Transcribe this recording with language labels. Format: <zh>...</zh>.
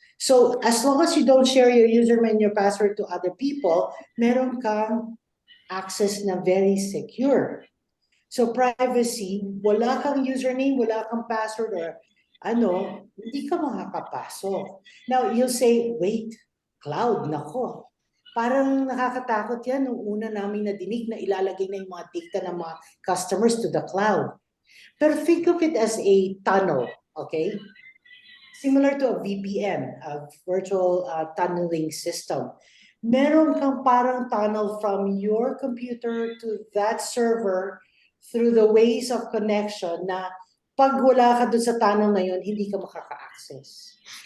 <en>So as long as you don't share your username and your password to other people,</en> <tl>meron kang access na very secure. So privacy, wala kang username, wala kang password or hindi ka makakapasok.</tl> <en>Now you'll say, wait, cloud, nako.</en> <tl>Parang nakakatakot yan nung una namin nadinig na ilalagay na yung mga data ng mga customers</tl> <en>to the cloud. Pero think of it as a tunnel, okay? Similar to a VPN, a virtual tunneling system.</en> <tl>Meron kang parang tunnel</tl> <en>from your computer to that server through the ways of connection</en> <tl>na pag wala ka dun sa tunnel na yun, hindi ka makaka-access.</tl>